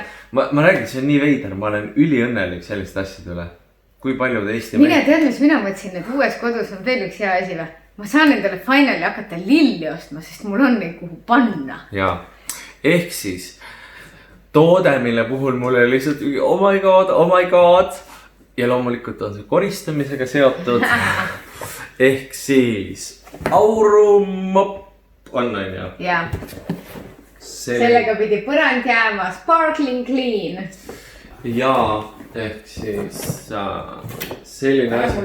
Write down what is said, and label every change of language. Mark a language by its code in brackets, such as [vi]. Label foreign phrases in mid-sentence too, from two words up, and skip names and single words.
[et] Ma räägin, see on nii veider, ma olen üliõnnelik selliste asjade üle. Kui palju teist Mine tead, mis mina mõtlesin, et uues kodus on veel üks hea asi või? Ma saan endale finali hakata lilli ostma, sest mul on neid kuhu panna. Jaa, ehk siis toode, mille puhul mul oli lihtsalt [en] oh my god. [et] Ja loomulikult on see koristamisega seotud. Ehk siis aurumopp on ju. Jaa. Sellega pidi põrand jääma [en] sparkling clean. [et] Jaa, ehk siis selline asi.